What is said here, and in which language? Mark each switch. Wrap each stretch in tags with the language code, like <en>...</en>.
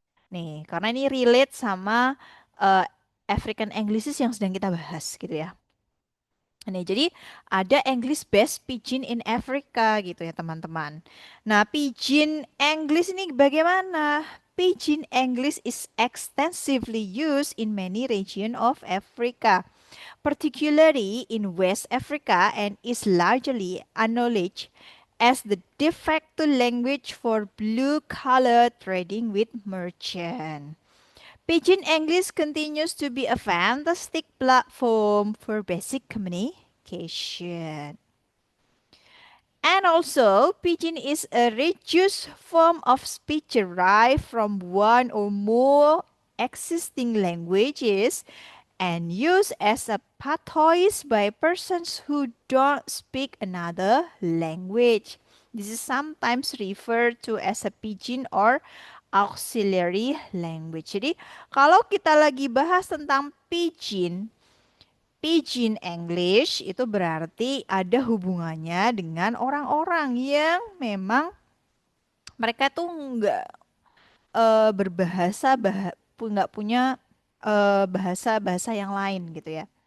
<id>Nih, karena ini relate sama eh, African Englishes yang sedang kita bahas gitu ya. Nih, jadi ada</id> <en>English based Pidgin in Africa</en> <id>gitu ya teman-teman. Nah, Pidgin English ini bagaimana?</id> <en>Pidgin English is extensively used in many regions of Africa, particularly in West Africa, and is largely acknowledged as the de facto language for blue-collar trading with merchants. Pidgin English continues to be a fantastic platform for basic communication. And also, Pidgin is a reduced form of speech derived from one or more existing languages and used as a patois by persons who don't speak another language. This is sometimes referred to as a pidgin or auxiliary language.</en> <id>Jadi, kalau kita lagi bahas tentang pidgin, pidgin English itu berarti ada hubungannya dengan orang-orang yang memang mereka tuh nggak berbahasa nggak punya bahasa-bahasa yang lain gitu ya.</id>